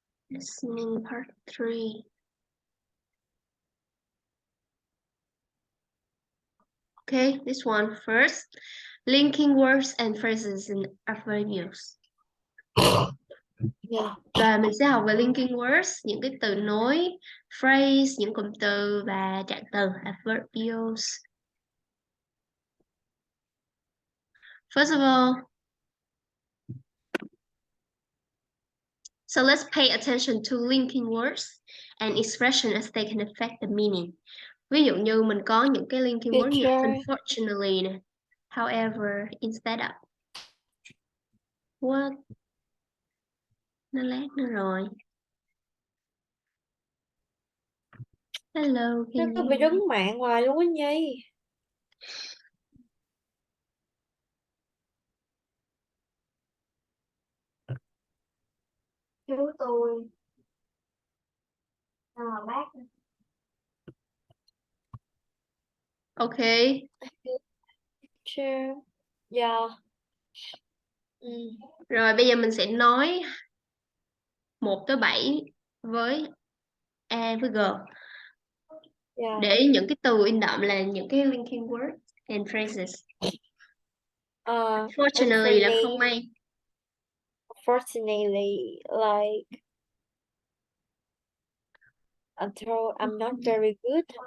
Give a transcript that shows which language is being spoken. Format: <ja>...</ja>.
<en>Listening part 3. Okay, this one first. Linking words and phrases in adverbials. Yeah.</en> <vi>Và mình sẽ học về linking words, những cái từ nối, phrase, những cụm từ và trạng từ adverbials.</vi> <en>First of all, so let's pay attention to linking words and expression as they can affect the meaning.</en> <vi>Ví dụ như mình có những cái linking word như unfortunately nè, however, instead of. What? Nó lát nữa rồi.</vi> <en>Hello,</en> <vi>Nó cứ bị đứng mạng hoài luôn á Nhi. Chú tôi bác.</vi> <en>Okay. Sure. Yeah.</en> <vi>Rồi bây giờ mình sẽ nói 1 tới 7 với A với G.</vi> <en>Yeah.</en> <vi>Để những cái từ in đậm là những cái</vi> <en>linking words and phrases.</en> <vi>Fortunately là không may.</vi> <en>Unfortunately, like I'm not very good.</en>